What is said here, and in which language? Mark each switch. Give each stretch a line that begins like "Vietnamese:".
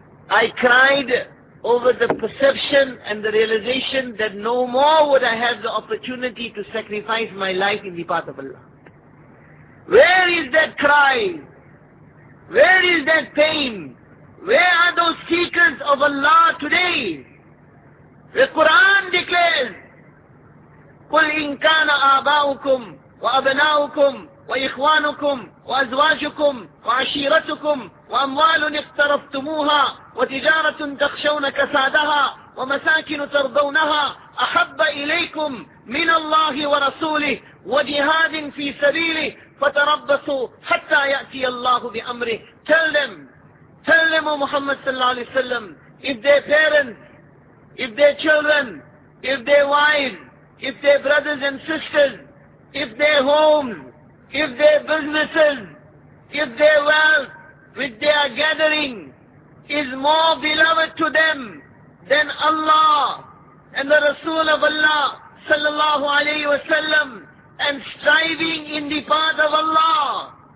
English: I cried over the perception and the realization that no more would I have the opportunity to sacrifice my life in the path of Allah. Where is that cry? Where is that pain? Where are those seekers of Allah today?
Arabic: The Quran declares, قُلْ إِنْ كَانَ آبَاؤُكُمْ وَأَبْنَاؤُكُمْ وَإِخْوَانُكُمْ وَأَزْوَاجُكُمْ وَعَشِيرَتُكُمْ وَأَمْوَالٌ اقْتَرَفْتُمُوهَا وَتِجَارَةٌ تَخْشَوْنَ كَسَادَهَا وَمَسَاكِنُ تَرْضَوْنَهَا أَحَبَّ إِلَيْكُمْ مِنَ اللَّهِ وَرَسُولِهِ وَجِهَادٍ فِي سَبِيلِهِ فَتَرَبَّصُوا حَتَّى يَأْتِيَ اللَّهُ بِأَمْرِهِ.
English: Tell them,
Arabic: سلموا محمد صلى الله عليه وسلم.
English: If their parents, if their children, if their wives, if their brothers and sisters, if their homes, if their businesses, if their wealth, which they are gathering, is more beloved to them than Allah and the Rasul of Allah sallallahu alayhi wa sallam, and striving in the path of Allah.